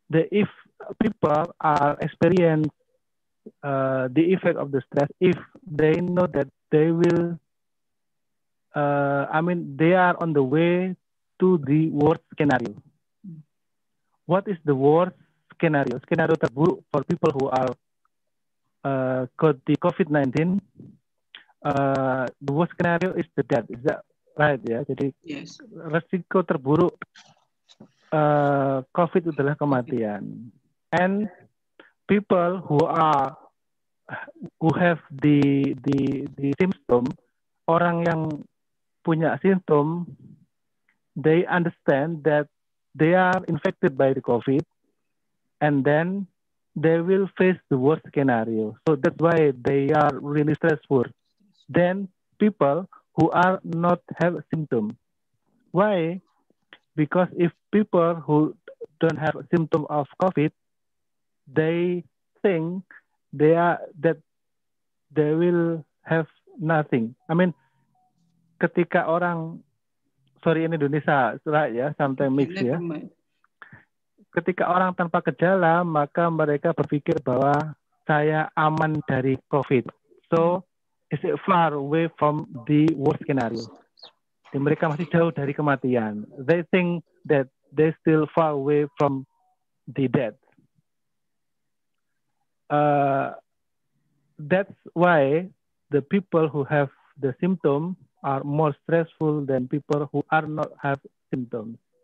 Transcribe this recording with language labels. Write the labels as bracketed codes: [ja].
[en] If people are experience the effect of the stress, if they know that they will, they are on the way to the worst scenario. What is the worst scenario? [id] Skenario terburuk [en] for people who are got the COVID-19. The worst scenario is the death. Is that right? [id] Ya, jadi resiko terburuk COVID adalah kematian. [en] And people who have the symptom, [id] orang yang punya simptom [en] they understand that they are infected by the COVID, and then they will face the worst scenario. So that's why they are really stressful. Then people who are not have symptoms. Why? Because if people who don't have symptom of COVID, they think that they will have nothing. I mean, [id] ketika orang, [en] sorry [id] ini Indonesia, [en] right [id] ya, [en] sometimes mix [id] ya. Ketika orang tanpa gejala, maka mereka berpikir bahwa saya aman dari COVID. [en] So, is it far away from the worst scenario? [id] Mereka masih jauh dari kematian. [en] They think that they still far away from the death. That's why the people who have the symptom are more stressful than people who are not have symptoms.